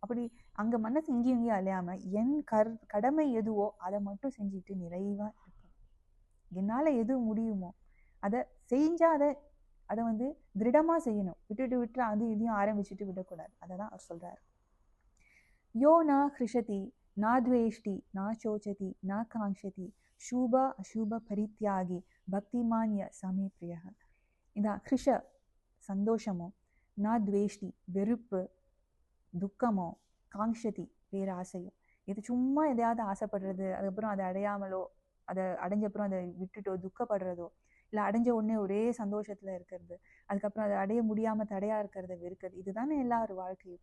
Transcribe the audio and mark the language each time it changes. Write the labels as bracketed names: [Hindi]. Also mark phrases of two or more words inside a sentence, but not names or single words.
[Tamil] அப்படி அங்கே மனசு இங்கேயும் இங்கேயும் அலையாமல் என் கடமை எதுவோ அதை மட்டும் செஞ்சுட்டு நிறைவாக இருப்பேன். என்னால் எது முடியுமோ அதை செஞ்சால் அதை வந்து திருடமாக செய்யணும். விட்டு அது இதையும் ஆரம்பிச்சுட்டு விடக்கூடாது. அதை தான் அவர் சொல்கிறார். [Sanskrit] यो न हृष्यति न द्वेष्टि न शोचति न काङ्क्षति शुभ अशुभ परित्यागी भक्तिमान्यः स मे प्रियः. [Tamil] இதான் ஹிருஷ சந்தோஷமோ, நா துவேஷ்டி வெறுப்பு, துக்கமோ, காங்ஷதி பேராசையோ, இது சும்மா எதையாவது ஆசைப்படுறது, அதுக்கப்புறம் அதை அடையாமலோ அதை அடைஞ்சப்புறம் அதை விட்டுட்டோ துக்கப்படுறதோ, இல்லை அடைஞ்ச உடனே ஒரே சந்தோஷத்துல இருக்கிறது, அதுக்கப்புறம் அதை அடைய முடியாம தடையா இருக்கிறத வெறுக்கிறது, இதுதானே எல்லாரும் வாழ்க்கையும்.